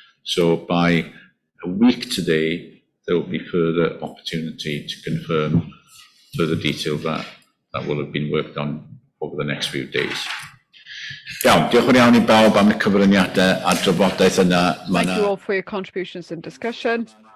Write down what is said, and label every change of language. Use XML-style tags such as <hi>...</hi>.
<en>So by a week today, there will be further opportunity to confirm further detail that will have been worked on over the next few days.</en> <cy>Iawn, diolch fawr iawn I bawb am y cyfraniadau a drafodaeth yna.</cy> <en>Thank you all for your contributions and discussion.</en>